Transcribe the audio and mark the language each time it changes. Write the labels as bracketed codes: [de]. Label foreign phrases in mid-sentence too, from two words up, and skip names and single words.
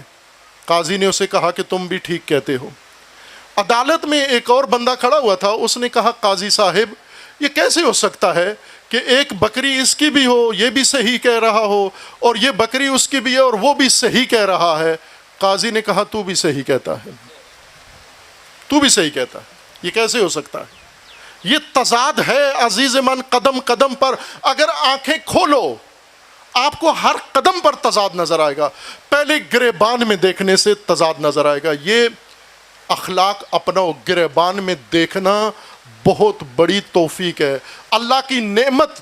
[ur] قاضی نے اسے کہا کہ تم بھی ٹھیک کہتے ہو۔ عدالت میں ایک اور بندہ کھڑا ہوا تھا، اس نے کہا قاضی صاحب یہ کیسے ہو سکتا ہے کہ ایک بکری اس کی بھی ہو، یہ بھی صحیح کہہ رہا ہو، اور یہ بکری اس کی بھی ہے اور وہ بھی صحیح کہہ رہا ہے؟ قاضی نے کہا تو بھی صحیح کہتا ہے، تو بھی صحیح کہتا ہے، یہ کیسے ہو سکتا ہے؟ یہ تضاد ہے [fa] عزیز من، [ur] قدم قدم پر اگر آنکھیں کھولو آپ کو ہر قدم پر تضاد نظر آئے گا۔ پہلے گریبان میں دیکھنے سے تضاد نظر آئے گا۔ یہ اخلاق اپناؤ، گریبان میں دیکھنا بہت بڑی توفیق ہے، اللہ کی نعمت۔